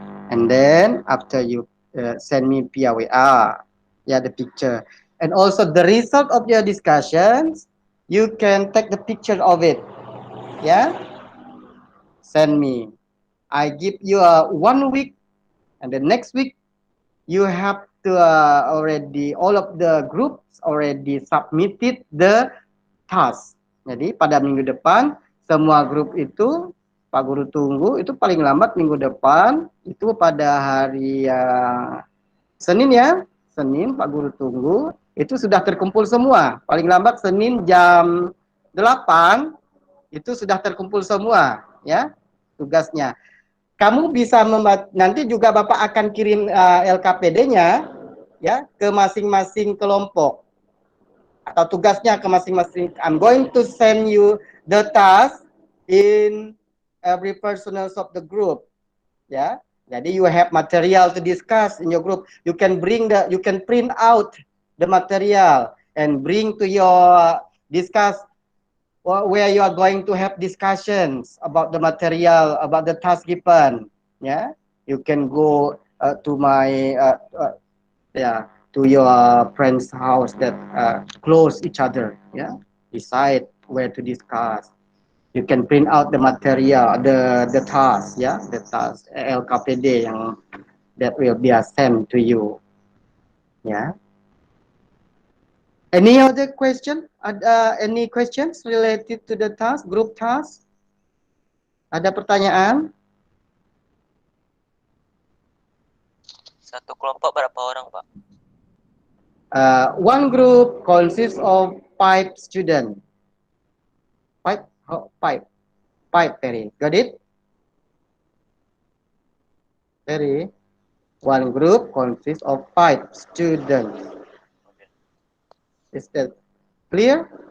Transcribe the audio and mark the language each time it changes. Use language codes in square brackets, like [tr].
[en] And then after you send me via WA, yeah, the picture, and also the result of your discussions, you can take the picture of it, yeah. Send me. I give you 1 week, and the next week you have to already, all of the groups already submitted the task. [id] Jadi pada minggu depan semua grup itu Pak Guru tunggu, itu paling lambat minggu depan, itu pada hari Senin, ya. Senin Pak Guru tunggu, itu sudah terkumpul semua. Paling lambat Senin jam 8 itu sudah terkumpul semua, ya, tugasnya. Kamu bisa nanti juga Bapak akan kirim LKPD-nya, ya, ke masing-masing kelompok atau tugasnya ke masing-masing. [en] I'm going to send you the task in every personals of the group, ya. [id] Jadi [en] you have material to discuss in your group. You can print out the material and bring to your discuss where you are going to have discussions about the material, about the task given. Yeah, you can go to my to your friend's house that close each other. Yeah, decide where to discuss. You can print out the material, the task, yeah, the task LKPD yang that will be sent to you. Yeah. Any other question? Any questions related to the task, group task? [id] Ada pertanyaan? Satu kelompok berapa orang, Pak? [en] One group consists of 5 students. 5, Perry. Got it? Perry? One group consists of 5 students. Is that clear?